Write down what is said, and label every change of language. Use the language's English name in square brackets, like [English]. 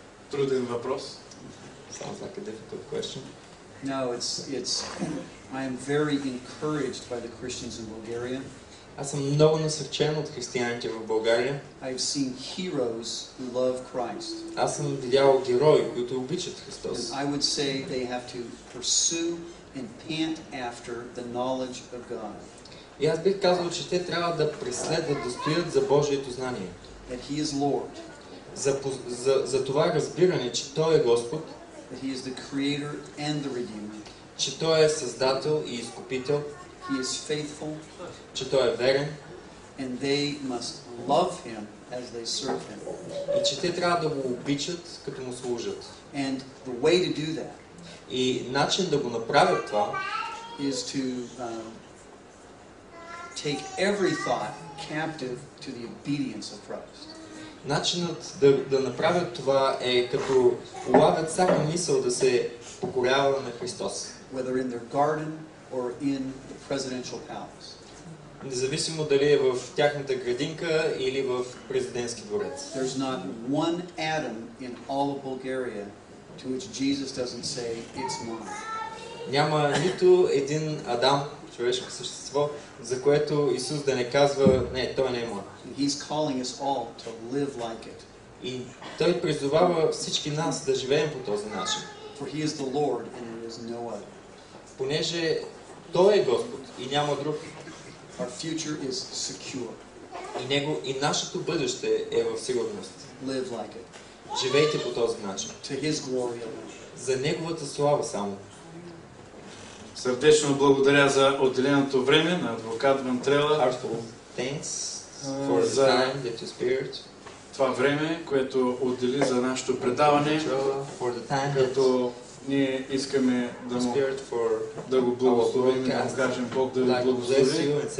[Bulgarian] Труден въпрос. [English] Sounds like a difficult question. No, I am very encouraged by the Christians in Bulgaria. [Bulgarian] Аз съм много насърчен от християните в България. [English] I've seen heroes who love Christ. [Bulgarian] Аз съм видял герои, които обичат Христос. [English] And I would say they have to pursue and pant after the knowledge of God. [Bulgarian] И аз бих казал, че те трябва да преследват, да стоят за Божието знание. [English] That He is Lord. [Bulgarian] За това разбиране, че Той е Господ, [English] That He is the Creator and the Redeemer. [Bulgarian] че Той е Създател и Изкупител, [English] He is faithful, [Bulgarian] че Той е верен [English] and they must love Him as they serve Him. [Bulgarian] и че те трябва да го обичат, като му служат. [English] And the way to do that [Bulgarian] И начин да го направят това [English] is to take every thought captive to the obedience of Christ. [Bulgarian] Начинът да направят това е като улавят всяка мисъл да се покорява на Христос. [English] Whether in their garden or in the presidential palace. [Bulgarian] Независимо дали е в тяхната градинка или в президентски дворец. [English] There's not one atom in all of Bulgaria to which Jesus doesn't say, it's mine. [Bulgarian] Няма нито един Адам, човешко същество, за което Исус да не казва, не, той не е мой. [English] And He's calling us all to live like it. [Bulgarian] И Той призовава всички нас да живеем по този начин. [English] For He is the Lord and there is no other. [Bulgarian] Понеже Той е Господ и няма друг. [English] Our future is secure. [Bulgarian] И нашето бъдеще е в сигурност. [English] Live like it. [Bulgarian] Живейте по този начин. [English] To His glory alone. [Bulgarian] За Неговата слава само. Сърдечно благодаря за отделеното време на адвокат Вентрела. [English] Heartfelt thanks for the time that you spared. [Bulgarian] Това време, което отдели за нашето предаване, [English] For the time [Bulgarian] като ние искаме да го благословим и да му кажем Бог да ви благослови.